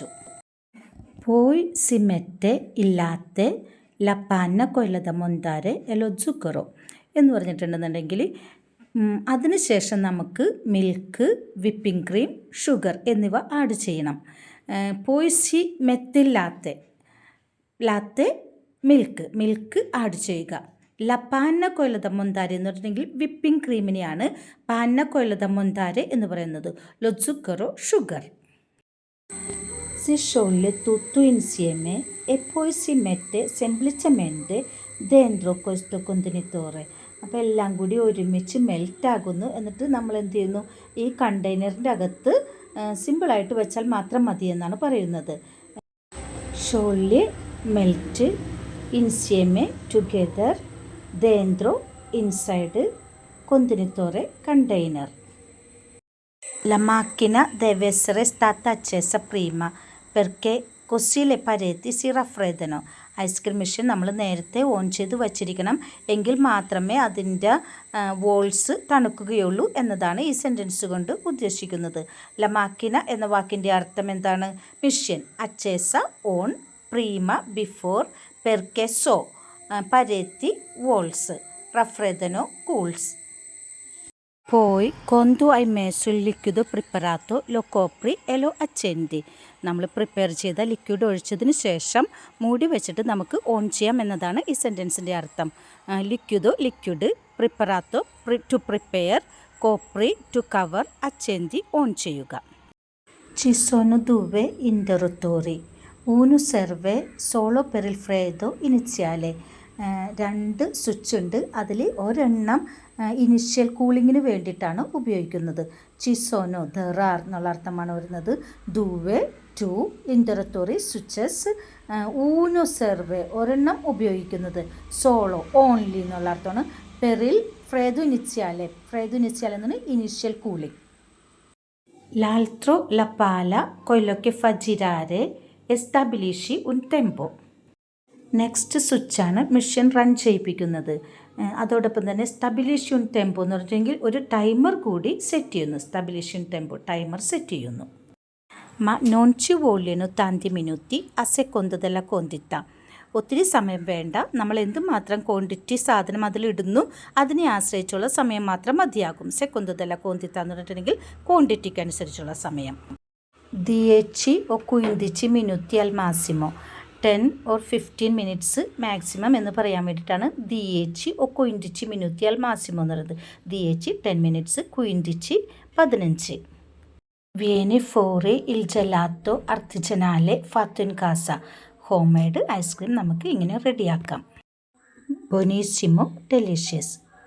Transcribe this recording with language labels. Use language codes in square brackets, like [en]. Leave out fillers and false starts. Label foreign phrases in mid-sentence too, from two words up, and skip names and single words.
[it] poi si mette il latte la panna da montare e lo zucchero [ml] എന്ന് പറഞ്ഞിട്ടുണ്ടെന്നുണ്ടെങ്കിൽ അതിനുശേഷം നമുക്ക് [en] milk, whipping cream, sugar [ml] എന്നിവ ആഡ് ചെയ്യണം. [it] poi si mette il latte, [ml] ലാത്തെ [en] milk add [ml] ചെയ്യുക. [it] la panna da montare [ml] എന്ന് പറഞ്ഞിട്ടുണ്ടെങ്കിൽ [en] whipping cream [it] panna da montare [ml] എന്ന് പറയുന്നത്. [it] lo zucchero [ml] ഷുഗർ. [it] Si scioglie tutto insieme e poi si mette semplicemente dentro questo contenitore. [ml] അപ്പോൾ എല്ലാം കൂടി ഒരുമിച്ച് മെൽറ്റാകുന്നു. എന്നിട്ട് നമ്മൾ എന്ത് ചെയ്യുന്നു, ഈ കണ്ടെയ്നറിൻ്റെ അകത്ത് സിമ്പിളായിട്ട് വെച്ചാൽ മാത്രം മതി എന്നാണ് പറയുന്നത്. [it] scioglie melt insieme together dentro inside contenitore container. La macchina deve essere stata accesa prima perché così le pareti si raffreddano. [en] ice cream machine [ml] നമ്മൾ നേരത്തെ ഓൺ ചെയ്ത് വച്ചിരിക്കണം, എങ്കിൽ മാത്രമേ അതിൻ്റെ വോൾസ് തണുക്കുകയുള്ളൂ എന്നതാണ് ഈ സെൻറ്റൻസ് കൊണ്ട് ഉദ്ദേശിക്കുന്നത്. ലമാക്കിന എന്ന വാക്കിൻ്റെ അർത്ഥം എന്താണ്? മെഷീൻ, അച്ചേസ ഓൺ, പ്രീമ ബിഫോർ, [it] perché così pareti [ml] വോൾസ്, റഫ്രെദനോ കൂൾസ്. [it] Poi, quando hai messo il liquido preparato, lo copri e lo accendi. [ml] നമ്മൾ പ്രിപ്പയർ ചെയ്ത ലിക്വിഡ് ഒഴിച്ചതിന് ശേഷം മൂടി വെച്ചിട്ട് നമുക്ക് ഓൺ ചെയ്യാം എന്നതാണ് ഈ സെൻറ്റൻസിൻ്റെ അർത്ഥം. ലിക്വിഡോ ലിക്വിഡ്, പ്രിപ്പറാത്തോ [en] to prepare, [ml] കോപ്രി [en] to cover, [ml] അച്ചെന്തി ഓൺ ചെയ്യുക. [it] Ci sono due interruttori, uno serve solo per il freddo iniziale. [ml] രണ്ട് സ്വിച്ച് ഉണ്ട്, അതിൽ ഒരെണ്ണം [en] initial cooling [ml] വേണ്ടിയിട്ടാണ് ഉപയോഗിക്കുന്നത്. ചിസോനോ [en] there are [ml] എന്നുള്ള അർത്ഥമാണ് വരുന്നത്. ദൂവെ ടു, ഇൻ്ററത്തോറി സ്വിച്ചസ്, [it] uno serve [ml] ഒരെണ്ണം ഉപയോഗിക്കുന്നത്, സോളോ ഓൺലി എന്നുള്ള അർത്ഥമാണ്. [it] per il freddo iniziale, freddo iniziale [ml] എന്നാണ് [en] initial cooling. [it] L'altro la pala, quello che fa girare e stabilisci un tempo. [en] next switch machine run [ml] ചെയ്യിപ്പിക്കുന്നത്. അതോടൊപ്പം തന്നെ [it] stabilisci un tempo [ml] എന്ന് പറഞ്ഞെങ്കിൽ ഒരു ടൈമർ കൂടി സെറ്റ് ചെയ്യുന്നു. [it] stabilisci un tempo [ml] ടൈമർ സെറ്റ് ചെയ്യുന്നു. [it] Ma non ci vogliono tanti minuti a seconda della quantità. [ml] ഒത്തിരി സമയം വേണ്ട, നമ്മൾ എന്തുമാത്രം ക്വാണ്ടിറ്റി സാധനം അതിലിടുന്നു അതിനെ ആശ്രയിച്ചുള്ള സമയം മാത്രം മതിയാകും. [it] secondo della quantità [ml] എന്ന് പറഞ്ഞിട്ടുണ്ടെങ്കിൽ ക്വാണ്ടിറ്റിക്ക് അനുസരിച്ചുള്ള സമയം. [it] 10 o 15 minuti al massimo, [en] 10 or 15 minutes [ml] മാക്സിമം എന്ന് പറയാൻ വേണ്ടിയിട്ടാണ് [it] 10 o 15 minuti al massimo [ml] എന്ന് പറയുന്നത്. [en] 10 10 minutes, 15 15. [it] Viene fuori il gelato artigianale fatto in casa. [en] home made ice cream [ml] നമുക്ക് ഇങ്ങനെ റെഡിയാക്കാം. [it] ബൊനീസിമോ ഡെലിഷ്യസ്.